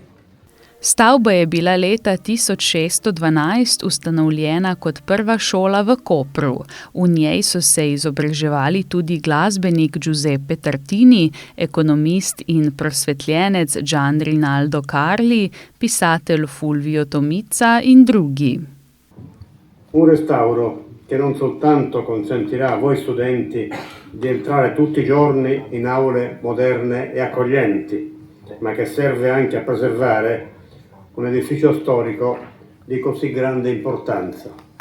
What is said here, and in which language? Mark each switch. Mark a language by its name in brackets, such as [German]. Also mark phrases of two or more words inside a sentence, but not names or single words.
[Slovenian] Stavba je bila leta 1612 ustanovljena kot prva šola v Kopru. V njej so se izobraževali tudi glasbenik Giuseppe Tartini, ekonomist in prosvetljenec Gian Rinaldo Carli, pisatelj Fulvio Tomica in drugi. [Italian] Un restauro che non soltanto consentirà a voi studenti di entrare tutti i giorni in aule moderne e accoglienti, ma che serve anche a preservare un edificio storico di così grande importanza.